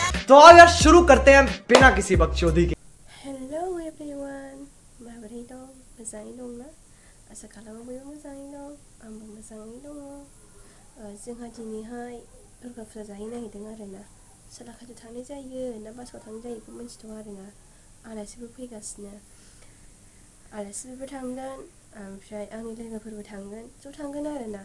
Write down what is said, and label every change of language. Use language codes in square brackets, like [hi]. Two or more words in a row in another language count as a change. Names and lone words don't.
[hi] तो आओ यार शुरू करते हैं बिना किसी बकचोदी के। [en] Hello everyone, [brx] माबोरै दं? मोजाङै दं ना? आसा खालामो बयबो मोजाङै दं, आंबो मोजाङै दङ। जोंहा दिनैहाय दुर्गा फुजा जाहैनो नागिरदों आरोना। सोलाखाथियाव थांनाय जायो ना बासुगाव थांनाय जायो बेखौ मिन्थिथ'आ आरोना। आलासिबो फैगासिनो, आलासिबो थांगोन ओमफ्राय आंनि लोगोफोरबो थांगोन, ज' थांगोन आरोना।